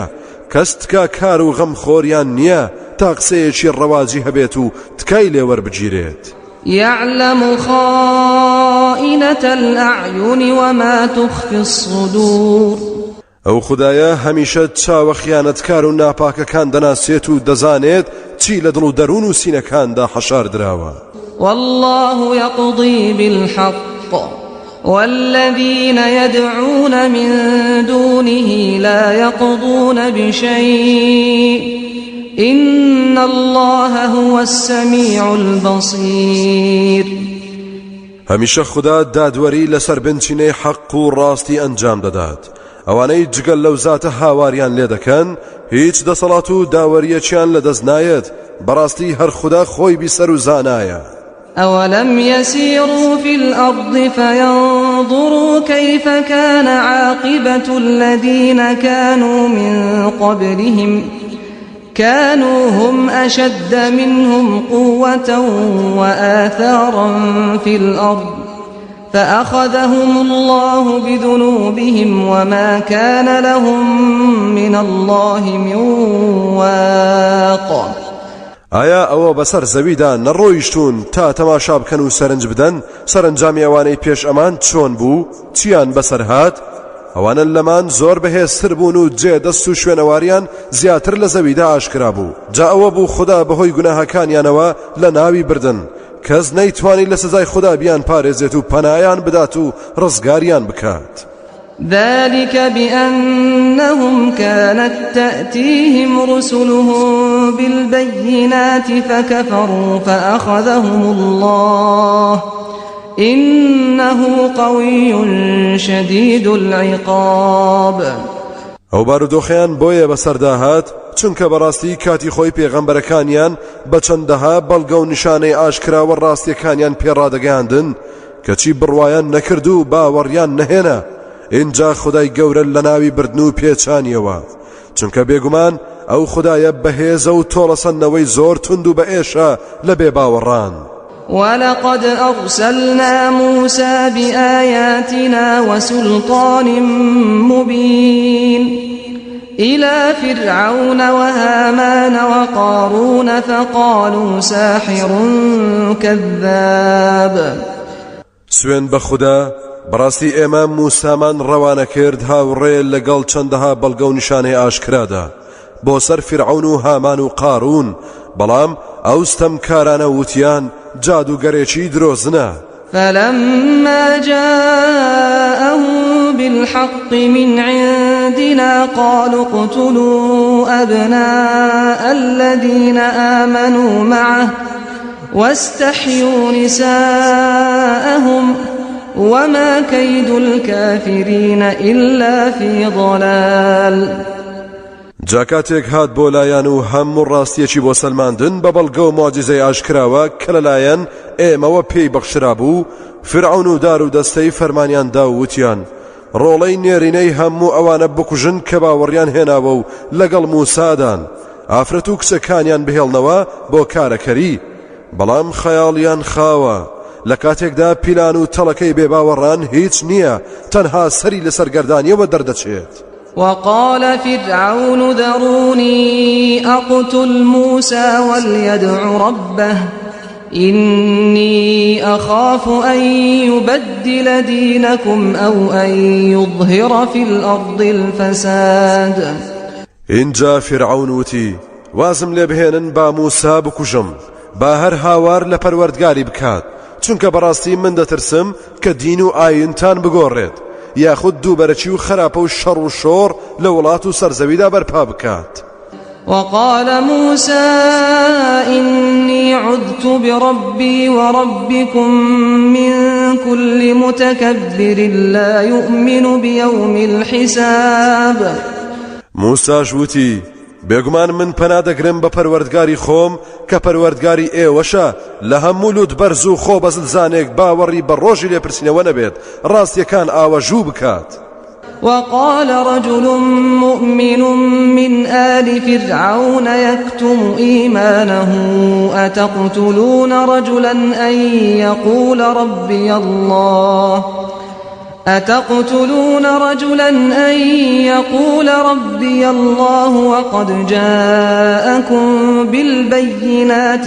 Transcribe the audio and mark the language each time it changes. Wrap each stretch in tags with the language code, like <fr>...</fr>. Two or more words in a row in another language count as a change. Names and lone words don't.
<ckb>کەس تکا کار و غەم خۆریان نییە تا قسەیەکی ڕەواجی هەبێت و تکای لێوەربگیرێت.</ckb> <ar>يعلم خائنة الأعين وما تخفي الصدور.</ar> <ckb>ئەو خودایە هەمیشە چاوە خیانەتکار و ناپاکەکان دەناسێت و دەزانێت چی لە دڵ و دەروون و سینەکاندا حەشار دراوە.</ckb> <ar>والله يقضي بالحق والذين يدعون من دونه لا يقضون بشيء إن الله هو السميع البصير.</ar> <ckb>هەمیشە خوددا دادوەری لەسەر بنچینەی حەق و ڕاستی ئەنجام دەدات. ئەوانەی جگەل لەو زاتە هاواریان لێ دەکەن هیچ دەسەڵات و داوەریەکیان لەدەست نایەت. بەڕاستی هەر خوددا خۆی بیسەر و زانایە.</ckb> <ar>أولم يسيروا في الأرض فينظروا كيف كان عاقبة الذين كانوا من قبلهم كانوا هم أشد منهم قوة وآثارا في الأرض فأخذهم الله بذنوبهم وما كان لهم من الله من واق.</ar> <ckb>ئایا ئەوە بەسەر زەویدا نەڕۆیشتون تا تەماشا بکەن و سەرنج بدەن سەرنجامی ئەوانەی پێش ئەمان چۆن بوو چیان بەسەر هات؟ ئەوانە لەمان زۆر بەهێزتر بوون و جێدەست و شوێنەواریان زیاتر لە زەویدا ئاشکرا بوو. جا ئەوە بوو خوددا بەهۆی گوناهەکانیانەوە لە ناوی بردن. کەس نەیتوانی لە سزای خوددا بیان پارێزێت و پەنایان بدات و ڕزگاریان بکات.</ckb> <ar>ذلك بأنهم كانت تأتيهم رسلهم بالبينات فكفروا فأخذهم الله إنه قوي شديد العقاب.</ar> <ckb>ئەو بارودۆخیان بۆیە بەسەرداهات چونکە بەڕاستی کاتی خۆی پێغەمبەرەکانیان بە چەندەها بەڵگە و نیشانەی ئاشکراوە ڕاستیەکانیان پێڕادەگەاندن کەچی بڕوایان نەکرد و باوەڕیان نەهێنا. اینجا خدای گەورە لە ناوی بردن و پێچانیەوە چونکە بێگومان ئەو خدایە بەهێزە و تۆڵەسەندنەوەی زۆر تند و بەئێشە لە بێباوەڕان.</ckb> <ar>ولقد أرسلنا موسى بآياتنا وسلطان مبين إلى فرعون وهامان وقارون فقالوا ساحر كذاب.</ar> <ckb>سوێن بە خوددا بەڕاستی ئێمە موسامان ڕەوانە کرد هاوڕێ لەگەڵ چەندەها بەڵگە و نیشانەی ئاشکرادا بۆ سەر فرعون و هامان و قارون بەڵام ئەو ستەمکارانە وتیان جادوگەرێکی درۆزنە.</ckb> <ar>فلما جاءهم بالحق من عندنا قالوا اقتلوا أبناء الذين آمنوا معه واستحيوا نساءهم وما كيد الكافرين إلا في ضلال.</ar> <ckb>جاکاتێک هات بۆ لایەن و هەموو ڕاستیەکی بۆ سەلماندن بە بەڵگە و مۆجیزەی ئاشکراوە کە لەلایەن ئێمەوە پێی بەخشرا بوو. فرعون و دار و دەستەی فەرمانیاندا و وتیان ڕۆڵەی نێرینەی هەموو ئەوانە بکوژن کە باوەڕیان هێناوە و لەگەڵ موسادان ئافرەت و کچەکانیان بهێڵنەوە بۆ کارەکەری. بەڵام خەیاڵیان خاوە لە کاتێکدا پیلان و تەڵەکەی بێباوەڕان هیچ نییە تەنها سەری لە سەرگەردانیەوە دەردەچێت.</ckb> <ar>وقال فرعون ذروني أقتل موسى وليدع ربه إني أخاف أن يبدل دينكم أو أن يظهر في الأرض الفساد.</ar> <ckb>اینجا فرعون وتی وازم لێ بهێنن با موسا بکوژم با هەر هاوار لە پەروەردگاری بکات چونکە بەڕاستی من دەترسم کە دین و ئاینتان بگۆڕێت یاخود دووبەرەکی و خراپە و شەڕ و شۆڕ لە وڵات و سەرزەویدا بەرپا بکات.</ckb> <ar>وقال موسى إني عذت بربي وربكم من كل متكبر لا يؤمن بيوم الحساب.</ar> <ckb>موسى جوتي بێگومان من پەنادەگرم بە پەروەردگاری خۆم کە پەروەردگاری ئێوەشە لە هەموو لوت بەرز و خۆ بەزلزانێک باوەڕی بە ڕۆژی لێپرسینەوە نەبێت ڕاستیەکان ئاوەژوو بکات.</ckb> <ar>وقال رجل مؤمن من آل فرعون يكتم إيمانه أتقتلون رجلا أن يقول ربي الله وقد جاءكم بالبينات</ar>